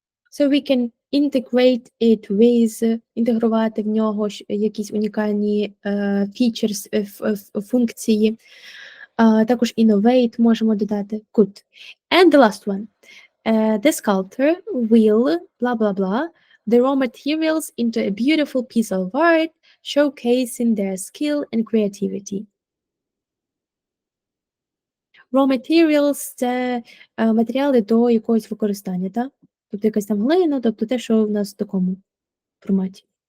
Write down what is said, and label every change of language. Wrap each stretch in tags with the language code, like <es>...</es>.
<en>So we can integrate it with,</en> <uk>інтегрувати в нього якісь унікальні features, функції. Також innovate можемо додати.</uk> <en>Good. And the last one. The sculptor will, blah, blah, blah, the raw materials into a beautiful piece of art, showcasing their skill and creativity.</en> <uk>Raw materials – це матеріали до якогось використання, так? Тобто якась там глина, тобто те, що в нас в такому форматі.</uk>